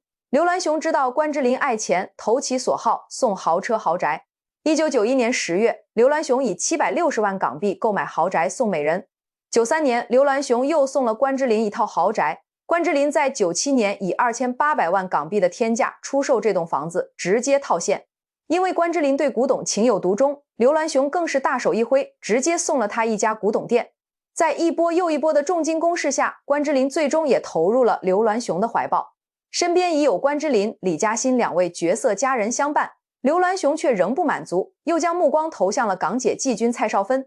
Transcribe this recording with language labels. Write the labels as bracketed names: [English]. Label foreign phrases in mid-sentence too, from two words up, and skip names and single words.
[Chinese] 劉銮雄知道關之琳愛錢，投其所好，送豪車豪宅。1991年10月，劉銮雄以760萬港幣購買豪宅送美人。93年，劉銮雄又送了關之琳一套豪宅。關之琳在97年以2800萬港幣的天價出售這棟房子，直接套現。因為關之琳對古董情有獨鍾，劉銮雄更是大手一揮，直接送了他一家古董店。在一波又一波的重金攻勢下，關之琳最終也投入了劉銮雄的懷抱。身邊已有關之琳、李嘉欣兩位絕色佳人相伴。刘銮雄却仍不满足，又将目光投向了港姐季军蔡少芬。